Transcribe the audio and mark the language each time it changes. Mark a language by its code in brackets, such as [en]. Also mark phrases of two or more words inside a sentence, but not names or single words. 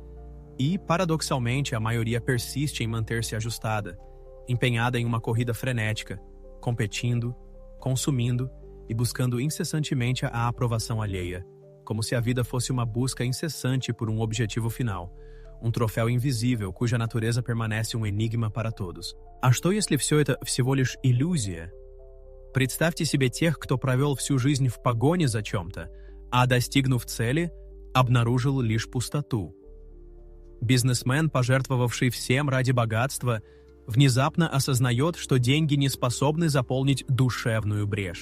[pt] E, paradoxalmente, a maioria persiste em manter-se ajustada, empenhada em uma corrida frenética, competindo, consumindo e buscando incessantemente a aprovação alheia, como se a vida fosse uma busca incessante por um objetivo final, troféu invisível cuja natureza permanece enigma para todos. [ru] А что, если все это всего лишь иллюзия? Представьте себе тех, кто провел всю жизнь в погоне за чем-то, а, достигнув цели, обнаружил лишь пустоту. Бизнесмен, пожертвовавший всем ради богатства, внезапно осознает, что деньги не способны заполнить душевную брешь.